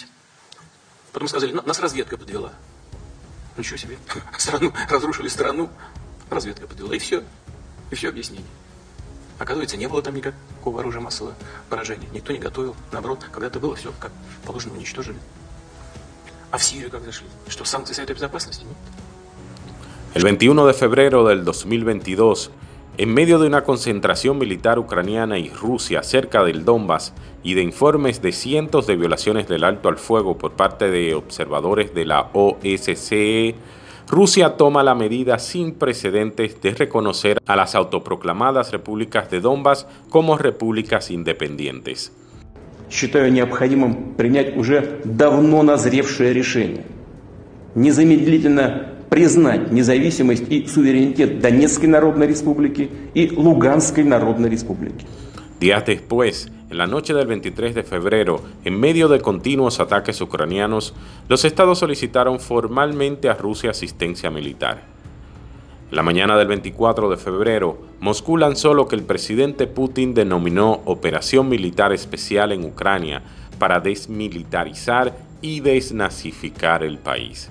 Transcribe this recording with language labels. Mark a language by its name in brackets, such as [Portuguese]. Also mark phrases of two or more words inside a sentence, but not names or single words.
[Russian] Потом сказали, нас разведка подвела. Ничего себе, разрушили страну, разведка подвела, и все объяснение. Оказывается, не было там никакого оружия массового поражения. Никто не готовил. Наоборот, когда-то было все, как положено, уничтожили. А в Сирию как зашли? Что, санкции Совета Безопасности? Нет? [Spanish] El 21 de febrero del 2022, en medio de una concentración militar ucraniana y Rusia cerca del Donbass y de informes de cientos de violaciones del alto al fuego por parte de observadores de la OSCE, Rusia toma la medida sin precedentes de reconocer a las autoproclamadas repúblicas de Donbass como repúblicas independientes. [Russian] считаю необходимым принять уже давно назревшее решение. Незамедлительно признать независимость и суверенитет Донецкой Народной Республики y Luganskay Народной Республики. [Spanish] Días después, en la noche del 23 de febrero, en medio de continuos ataques ucranianos, los estados solicitaron formalmente a Rusia asistencia militar. En la mañana del 24 de febrero, Moscú lanzó lo que el presidente Putin denominó Operación Militar Especial en Ucrania para desmilitarizar y desnazificar el país.